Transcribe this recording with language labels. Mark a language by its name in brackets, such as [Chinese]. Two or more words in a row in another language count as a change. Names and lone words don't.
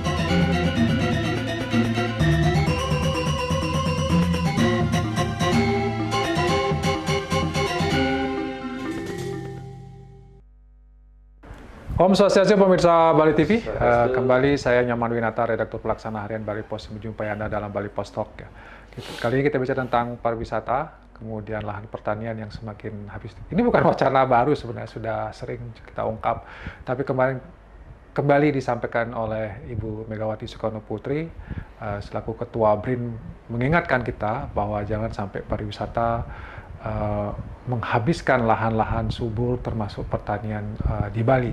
[Indonesian] Om Swastiastu pemirsa Bali TV, kembali saya Nyoman Winata, redaktur pelaksana harian Bali Pos, menjumpai Anda dalam Bali Pos Talk. Kali ini kita bicara tentang pariwisata, kemudian lahan pertanian yang semakin habis. Ini bukan wacana baru sebenarnya, sudah sering kita ungkap, tapi kemarin kembali disampaikan oleh Ibu Megawati Soekarno Putri selaku Ketua BRIN mengingatkan kita bahwa jangan sampai pariwisata menghabiskan lahan-lahan subur termasuk pertanian di Bali.